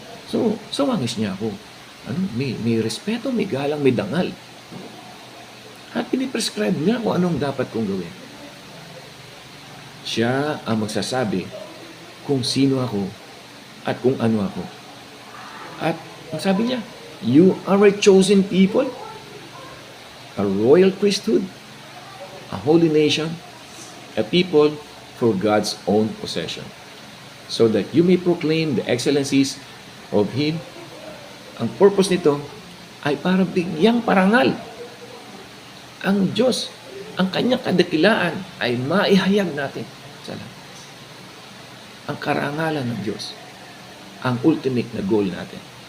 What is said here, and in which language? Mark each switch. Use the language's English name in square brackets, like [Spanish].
[Filipino] So, sa wangis niya ako, may respeto, may galang, may dangal. At piniprescribe niya kung anong dapat kong gawin. Siya ang magsasabi kung sino ako at kung ano ako. At ang sabi niya, [English] you are a chosen people, a royal priesthood, a holy nation, a people for God's own possession, so that you may proclaim the excellencies of Him. [Filipino] Ang purpose nito ay para bigyang parangal ang Diyos, ang kanyang kadakilaan ay maihayag natin sa lahat. Ang karangalan ng Diyos, ang ultimate na goal natin.